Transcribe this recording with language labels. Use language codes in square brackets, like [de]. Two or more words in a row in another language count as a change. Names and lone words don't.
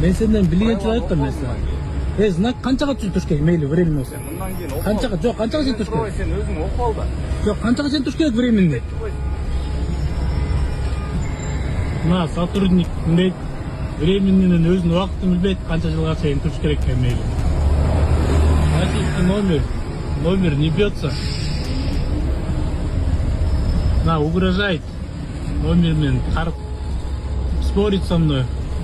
[ky] Мен сенден билгенче айттым мен сага. Знак канчага туруш керек, мейли временный болсо. Мындан кийин окуу. Канчага, жок, канчага сен туруш керек. Сен өзүң окуп ал да. Жок, канчага сен туруш керек временный. Мына сотрудник мындайт, временныйнын өзүнүн убактын билбейт, канча жылга чейин туруш керек экен мейли. [ru] Номер не бьется. На, угрожает номермен, спорит со мной.